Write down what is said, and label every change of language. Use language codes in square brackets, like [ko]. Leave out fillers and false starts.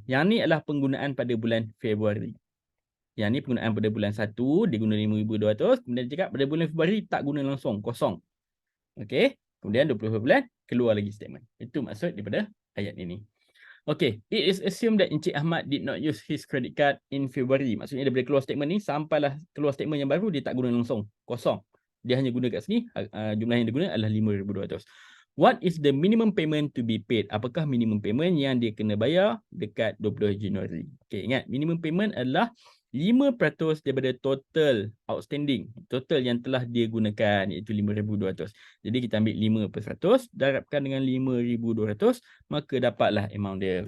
[ms] Yang ni adalah penggunaan pada bulan Februari. Yang ni penggunaan pada bulan 1, dia guna 5,200. Kemudian dia cakap pada bulan Februari tak guna langsung, kosong. Okey. Kemudian 20 bulan, keluar lagi statement. Itu maksud daripada ayat ini. Okey. [en] It is assumed that Encik Ahmad did not use his credit card in February. [ms] Maksudnya daripada keluar statement ni, sampailah keluar statement yang baru, dia tak guna langsung, kosong. Dia hanya guna kat sini, jumlah yang dia guna adalah 5,200. [en] What is the minimum payment to be paid? [ms] Apakah minimum payment yang dia kena bayar dekat 20 Januari? Okey, ingat minimum payment adalah 5% daripada total outstanding, total yang telah dia gunakan, iaitu 5,200. Jadi kita ambil 5%, darabkan dengan 5,200, maka dapatlah amount dia.